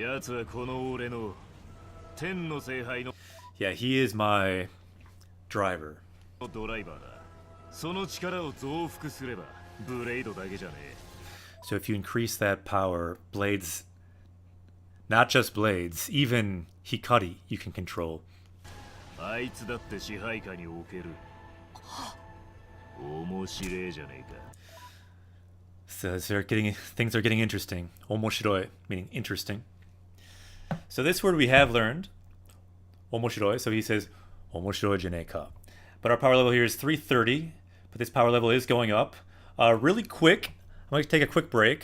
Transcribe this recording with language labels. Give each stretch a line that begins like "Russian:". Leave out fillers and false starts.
Japanese: 奴はこの俺の天の聖杯の
English: Yeah, he is my driver.
Japanese: ドライバーだ。その力を増幅すればブレイドだけじゃねえ。
English: So if you increase that power, blades, not just blades, even Hikari you can control.
Japanese: あいつだって支配下に置ける。面白えじゃねえか。
English: So things are getting interesting. Omoshiroi, meaning interesting. So this word we have learned, omoshiroi. So he says,
Japanese: omoshiroi janei ka.
English: But our power level here is 330. But this power level is going up. Really quick. I'm going to take a quick break.